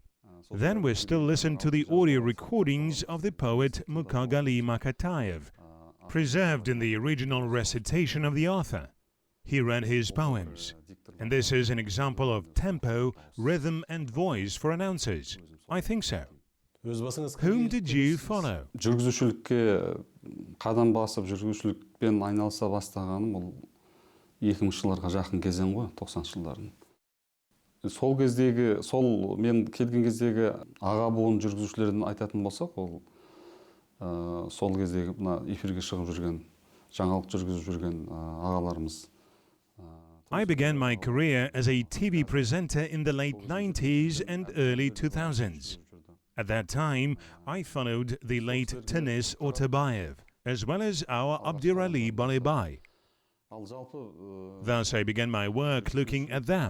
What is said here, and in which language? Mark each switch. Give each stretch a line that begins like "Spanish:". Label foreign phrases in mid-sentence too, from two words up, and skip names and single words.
English: Then we still listen to the audio recordings of the poet Mukagali Makatayev, preserved in the original recitation of the author. He read his poems, and this is an example of tempo, rhythm and voice for announcers. I think so. Whom did you follow?
Kazakh: Жүргізушілікке қадам басып, жүргізушілікпен айналыса бастағаным ол 2000 жылдарға жақын кезең ғой, 90 жылдардың. Сол мен келген кездегі аға буын жүргізушілерден айтатын болсақ, ол сол кездегі мына эфирге шығып жүрген, жаңалық жүргізіп жүрген ағаларымыз.
English: I began my career as a TV presenter in the late 90s and early 2000s. At that time, I followed the late Tanis Otabayev, as well as our Abdirali Balibay. Thus, I began my work looking at them.